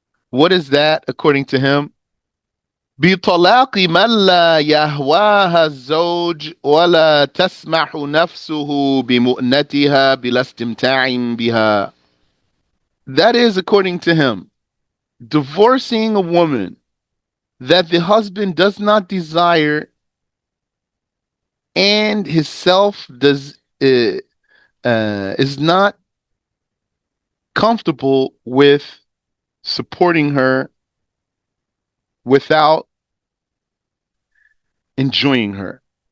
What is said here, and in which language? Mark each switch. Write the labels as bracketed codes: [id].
[en] What is that according to him? [ar] بطلاق من لا يهواها الزوج ولا تسمح نفسه بمؤنتها بلا استمتاع بها. [en] That is according to him, divorcing a woman that the husband does not desire and his self is not comfortable with supporting her without enjoying her.